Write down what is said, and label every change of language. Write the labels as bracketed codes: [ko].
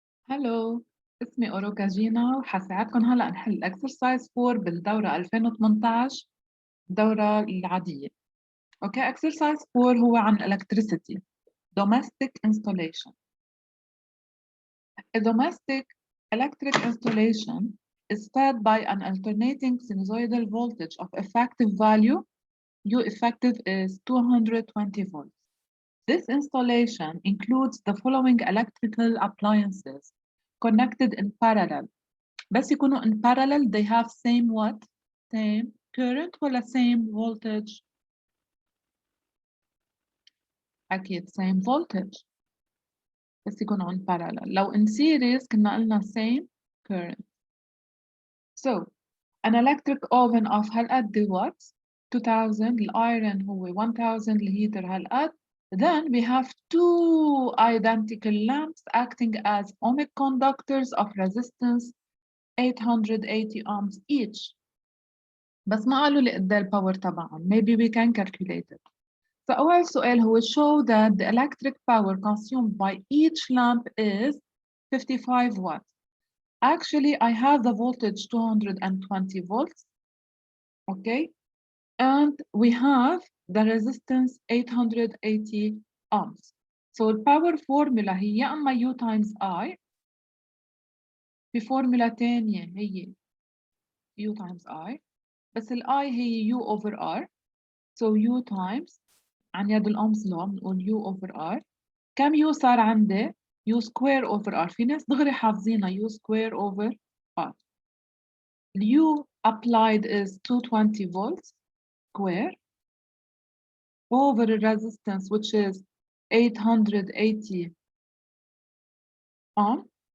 [ar] هلو، اسمي أوروكا جينا وحساعدكم هلا نحل exercise 4 بالدورة 2018 الدورة العادية. [en] okay, exercise 4 [ar] هو عن [en] electricity domestic installation. A domestic electric installation is fed by an alternating sinusoidal voltage of effective value. U effective is 220 volts. This installation includes the following electrical appliances connected in parallel. [ar] بس يكونوا [en] in parallel they have same what? Same current [ar] ولا [en] same voltage؟ [ar] أكيد [en] same voltage بس يكونوا in parallel. [ar] لو [en] in series [ar] كنا قلنا [en] same current. So an electric oven of [ar] هالقد [en] watts 2000 [ar] الأيرون هو 1000 الهيتر هالقد. [en] Then we have two identical lamps acting as ohmic conductors of resistance 880 ohms each. [ar] بس ما قالوا لي قد ايه الباور تبعهم. [en] Maybe we can calculate it. [ar] فأول سؤال هو [en] show that the electric power consumed by each lamp is 55 watts. Actually, I have the voltage 220 volts. Okay. And we have the resistance 880 ohms. So the power formula [ar] هي يا إما [en] U times I. [ar] في فورمولا تانية هي [en] U times I. [ar] بس ال [en] I هي U over R. So U times [ar] عن يد الأمس لو بنقول [en] U over R. [ar] كم [en] U [ar] صار عندي؟ [en] U square over R. [ar] في ناس دغري حافظينها [en] U square over R. U applied is 220 volts square over resistance which is 880 ohm.